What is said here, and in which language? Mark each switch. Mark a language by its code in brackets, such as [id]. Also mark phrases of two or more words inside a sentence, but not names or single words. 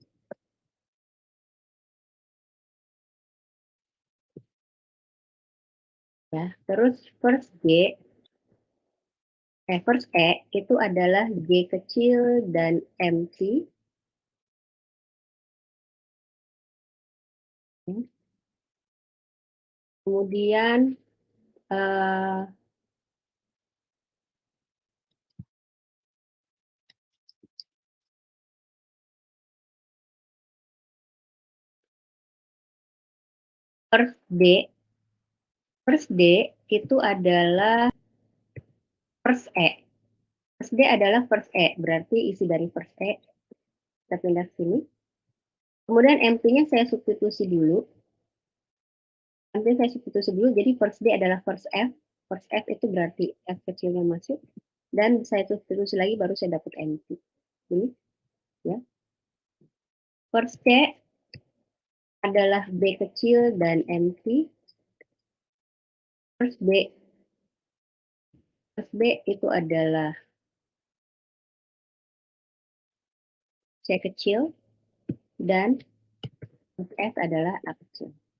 [id] Ya, terus first first E itu adalah G kecil dan MP. Kemudian first D. First D itu adalah first E. First D adalah first E, berarti isi dari first E. Kita pindah ke sini. Kemudian MP-nya saya substitusi dulu. Nanti saya substitusi dulu, jadi first D adalah first F. First F itu berarti F kecilnya masuk. Dan saya substitusi lagi, baru saya dapat MP. Ini, ya. First C adalah B kecil dan MP. First B itu adalah C kecil dan first F adalah A kecil.